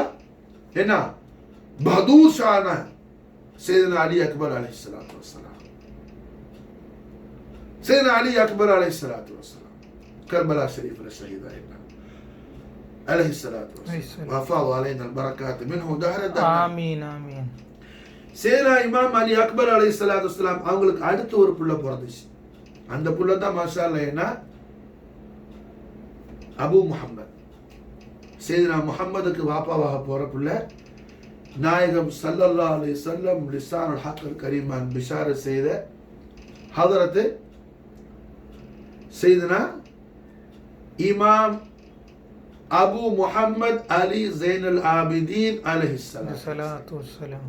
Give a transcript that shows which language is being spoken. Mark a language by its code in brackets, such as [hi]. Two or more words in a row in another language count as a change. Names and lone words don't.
[ta] என்ன பதூஷான சையதுனா அலி அக்பர் [ar] عليه الصلاة والسلام. [ta] சையதுனா அலி அக்பர் [ar] عليه الصلاة والسلام [ta] கர்பலா ஷரீஃப்ல ஷஹீத் ஆயிட்டாங்க [ar] عليه الصلاة والسلام. وأفاض علينا البركات منه دهر الدهر. آمين آمين. [ta] சையதுனா இமாம் அலி அக்பர் [ar] عليه الصلاة والسلام [ta] அவங்களுக்கு அடுத்து ஒரு புள்ள பிறந்துச்சு. அந்த புள்ள தான் [ar] ما شاء الله [ta] என்ன அபு முஹம்மத். சையதுனா முஹம்மதுக்கு வாப்பாவாக போற புள்ள நாயகம் [ar] صلى الله عليه وسلم لسان الحق كريما [ta] பிஷார செய்த ஹதரத் சையதுனா இமாம் அபு முஹம்மத் அலி ஸைனுல் ஆபிதீன் [ar] عليه الصلاة والسلام.